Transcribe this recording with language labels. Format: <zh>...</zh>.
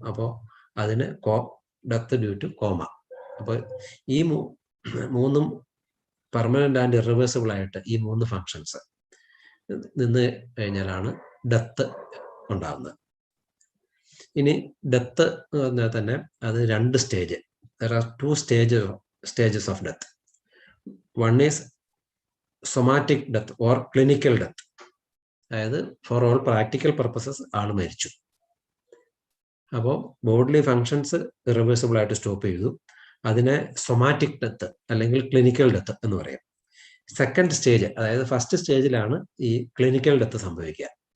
<ml>അപ്പോൾ അതിന്</ml> <en>Death due to coma.</en> <ml>അപ്പോൾ ഈ 3</ml> <en>permanent and irreversible</en> <ml>ആയിട്ട് ഈ 3 ഫങ്ഷൻസ് നിന്ന് കഴിഞ്ഞാലാണ് ഡെത്ത് ഉണ്ടാകുന്നത്. ഇനി ഡെത്ത് എന്ന് പറഞ്ഞാൽ തന്നെ അത് 2 stage.</ml> <en>There are 2 stages of death. One is somatic death or clinical death.</en> <ml>അതായത്</ml> <en>for all practical purposes</en> <ml>ആൾ മരിച്ചു. അപ്പോൾ ബോഡിലി ഫങ്ഷൻസ് ഇറിവേഴ്സിബിൾ ആയിട്ട് സ്റ്റോപ്പ് ചെയ്തു. അതിനെ സൊമാറ്റിക് ഡെത്ത് അല്ലെങ്കിൽ ക്ലിനിക്കൽ ഡെത്ത് എന്ന് പറയും. സെക്കൻഡ് സ്റ്റേജ്, അതായത് ഫസ്റ്റ് സ്റ്റേജിലാണ് ഈ ക്ലിനിക്കൽ ഡെത്ത് സംഭവിക്കുക.</ml>